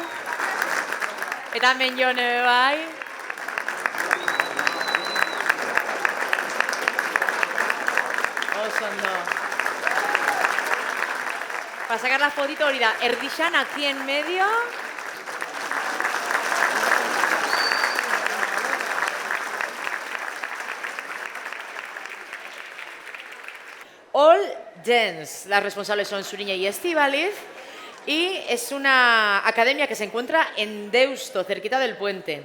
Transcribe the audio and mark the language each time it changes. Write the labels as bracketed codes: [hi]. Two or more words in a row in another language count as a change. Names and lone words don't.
[eu] Eta hemen jone bai. Oso ondo. [es] Para sacar la fotito [eu] hori da, erdixan [es] aquí en medio. All Dance. Las responsables son Suriña y Estíbaliz. Y es una academia que se encuentra en Deusto, cerquita del puente.